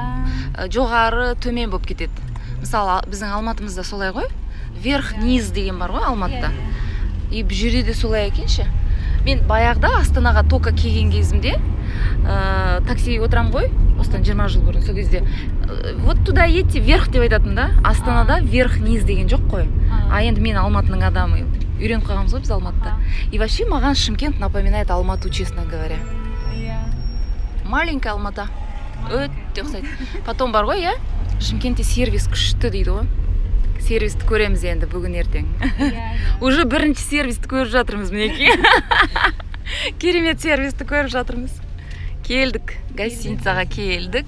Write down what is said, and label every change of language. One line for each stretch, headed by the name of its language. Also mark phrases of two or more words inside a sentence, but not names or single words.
Kazakh: Жоғары, төмен болып кетеді. Мысалы, біздің Алматымызда солай ғой. Верх-низ деген бар ғой Алматыда. И жүреді солай екенші. Мен баяғыда Астанаға тока келген кезімде таксиге отырам ғой, осыдан 20 жыл бұрын, сол кезде
Russian: вот туда едьте, вверх
Kazakh: деп айтатын да. Астанада верх-низ деген жоқ қой. А енді мен Алматының адамы, үйреніп қалғанбыз ғой біз Алматыда.
Russian: И вообще маған Шымкент напоминает Алмату, честно говоря. Маленькая Алмата.
Kazakh: Өте ұқсайды. Потом бар ғой, Шымкентте сервис күшті дейді ғой. Сервисті көреміз енді бүгін ертең. Уже бірінші сервисті көріп жатырмыз, мінекей. Керемет сервисті көріп жатырмыз. Келдік, гостиницаға келдік.